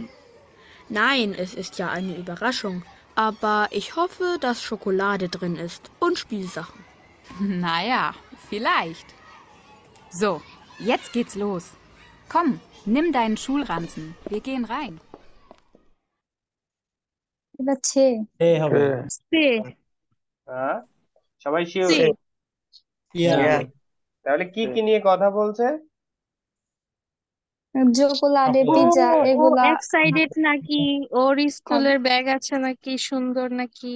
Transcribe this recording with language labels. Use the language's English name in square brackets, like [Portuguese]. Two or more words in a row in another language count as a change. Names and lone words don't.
[German] Nein, es ist ja eine Überraschung. Aber ich hoffe, dass Schokolade drin ist und Spielsachen. Naja, vielleicht. So, jetzt geht's los. Komm, nimm deinen Schulranzen. Wir gehen rein. [Bangla] এ হবে। সে হ্যাঁ, সবাই শিওর? সে ইয়া। তাহলে কি কি নিয়ে কথা বলছে? চকোলাডে ও পিৎজা ও এগুলা এক্সাইটেড নাকি, ওর স্কুলের ব্যাগ আছে নাকি, সুন্দর নাকি,